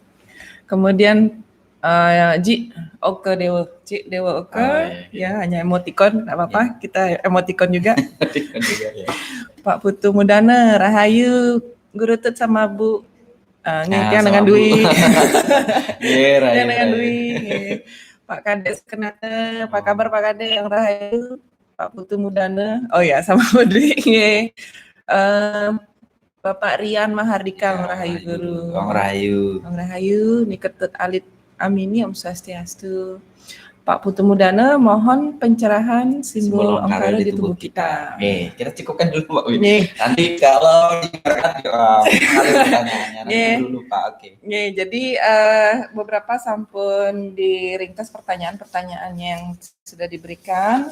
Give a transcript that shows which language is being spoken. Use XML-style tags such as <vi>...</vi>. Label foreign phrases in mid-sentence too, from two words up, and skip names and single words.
<id>Kemudian Dewa Oke, ya hanya emoticon, tidak apa-apa, kita emoticon juga. Pak Putu Mudana, Rahayu, Guru Tut sama Bu, yang dengan Dwi, yang dengan Dwi, Pak Kades Kenata, apa kabar Pak Kades, yang Rahayu, Pak Putu Mudana, sama Bu Dwi, Bapak Rian Mahardika, Rahayu Guru, Rahayu, Niketut Alit Amini,</id> <ban>Om Swastiastu.</ban> <id>Pak Putu Mudana, mohon pencerahan simbol Ongkara di tubuh kita. Kita cukupkan dulu Pak Win. Nanti kalau pertanyaannya dulu Pak. Jadi beberapa sampun diringkas pertanyaan-pertanyaan yang sudah diberikan.</id>